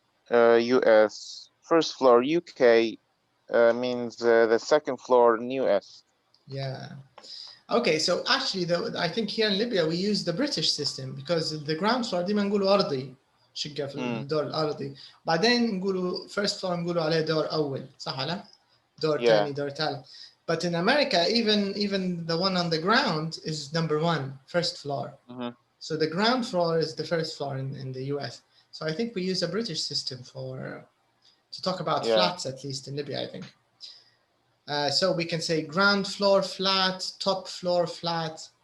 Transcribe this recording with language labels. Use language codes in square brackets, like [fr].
[en] US. First floor UK means the second floor in US. Yeah. Okay, so actually, I think here in Libya we use the British system, because the ground floor [ar] ديما نقولوا أرضي، شقة في الدور الأرضي. بعدين نقولوا first floor نقولوا عليه دور أول، صح ولا؟ دور ثاني، دور ثالث. [en] But in America, even the one on the ground is number 1, first floor. So the ground floor is the first floor in the US. So I think we use a British system to talk about flats, at least in Libya, I think. So we can say ground floor flat, top floor flat.